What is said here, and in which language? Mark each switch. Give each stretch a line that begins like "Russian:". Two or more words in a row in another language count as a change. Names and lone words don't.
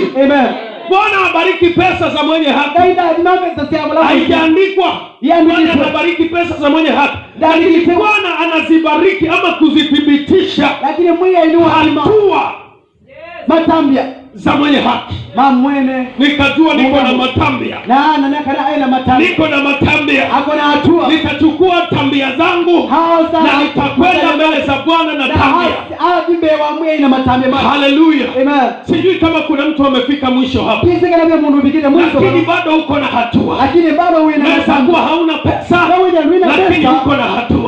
Swahili: Bwana abariki pesa za mwenye haki. Haijaandikwa Bwana anabariki pesa za mwenye haki. Lakini Bwana anazibariki ama kuzithibitisha hatua matambia za mwenye haki. Mamwene Nikajua niko na matambia. Niko na matambia. Hakuna hatua. Nitachukua tambia zangu na nitakwenda mbele za Bwana na tambia. Haleluya. Sijui kama kuna mtu amefika mwisho hapa. Lakini bado uko na hatua. Naweza kuwa hauna pesa, lakini uko na hatua.